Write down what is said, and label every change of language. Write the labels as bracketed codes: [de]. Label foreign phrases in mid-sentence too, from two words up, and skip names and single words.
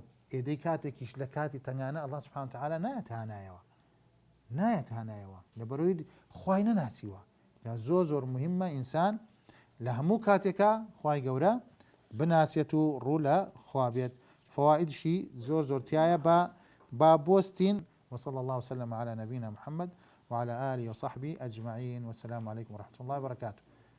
[ckb] ئێدەی کاتێکیش لە کاتی تەنگانە [ar] ئەڵڵا سوبحانەهو وتەعالا [ckb] نایەت هانایەوە لەبەرەوەی خوای نەناسیوە. زۆر مهمە ئینسان لە هەموو کاتێکە خوای گەورە بناسێت و ڕوو لە خوا بێت. فەوائیدشی زۆر تایە با بۆستین. [ar] وصلى الله وسلم على نبينا محمد وعلى آله وصحبه أجمعين، والسلام عليكم ورحمة الله وبركاته.